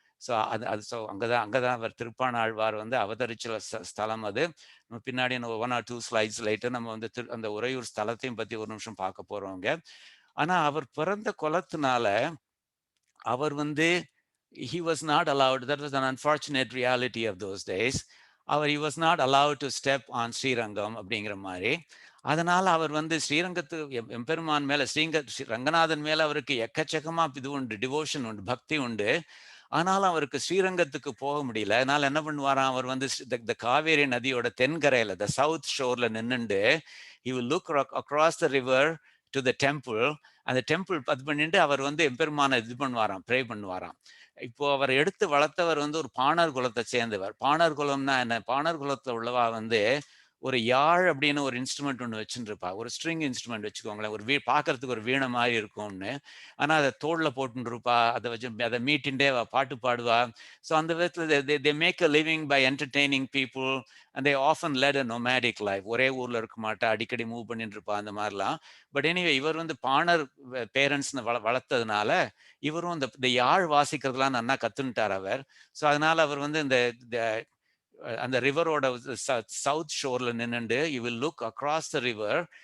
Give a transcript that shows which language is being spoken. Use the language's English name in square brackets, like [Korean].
[Tamil] So அது so அங்கதான் அவர் திருப்பாணாழ்வார் வந்து அவதரிச்ச ஸ்தலம் அது. நம்ம பின்னாடி 1 or 2 ஸ்லைட்ஸ் லைட்டு நம்ம வந்து அந்த உறையூர் ஸ்தலத்தையும் பத்தி ஒரு நிமிஷம் பார்க்க போறோங்க. ஆனா அவர் பிறந்த குலத்தினால அவர் வந்து [English] he was not allowed. That was an unfortunate reality of those days. He was not allowed to step on [Tamil] Srirangam அப்படிங்கிற மாதிரி. அதனால அவர் வந்து ஸ்ரீரங்கத்து எம்பெருமான் மேல ரங்கநாதன் மேல அவருக்கு எக்கச்சக்கமா இது உண்டு, டிவோஷன் உண்டு, பக்தி உண்டு. ஆனாலும் அவருக்கு ஸ்ரீரங்கத்துக்கு போக முடியல. அதனால என்ன பண்ணுவாராம், அவர் வந்து இந்த காவேரி நதியோட தென்கரையில த south ஷோர்ல நின்னுண்டு [English] he will look across the river to the temple. [Tamil] அந்த டெம்பிள் அது பண்ணிட்டு அவர் வந்து எம்பெருமான இது பண்ணுவாராம், ப்ரே பண்ணுவாராம். இப்போ அவர் எடுத்து வளர்த்தவர் வந்து ஒரு பாணர் குலத்தை சேர்ந்தவர். பாணர் குலம்னா என்ன? பாணர் குலத்துல உள்ளவா வந்து ஒரு யாழ் அப்படின்னு ஒரு இன்ஸ்ட்ருமெண்ட் ஒன்று வச்சுட்டு இருப்பா. ஒரு ஸ்ட்ரிங் இன்ஸ்ட்ருமெண்ட் வச்சுக்கோங்களேன். ஒரு பார்க்கறதுக்கு ஒரு வீணை மாதிரி இருக்கும்னு. ஆனா அதை தோல்ல போட்டுட்டு இருப்பா. அதை வச்சு அதை மீட்டின்டே பாட்டு பாடுவா. ஸோ அந்த விதத்துல [English] they make a living by entertaining people and they often led a nomadic life. [Tamil] ஒரே ஊர்ல இருக்க மாட்டா, அடிக்கடி மூவ் பண்ணிட்டு இருப்பா அந்த மாதிரிலாம். பட் எனிவே இவர் வந்து பாணர் பேரண்ட்ஸ் வளர்த்ததுனால இவரும் இந்த யாழ் வாசிக்கிறதுலாம் நல்லா கத்துன்ட்டார் அவர். ஸோ அதனால அவர் வந்து இந்த அந்த ரிவரோட south ஷோர்ல நின்னுண்டு [English] You will look across the river.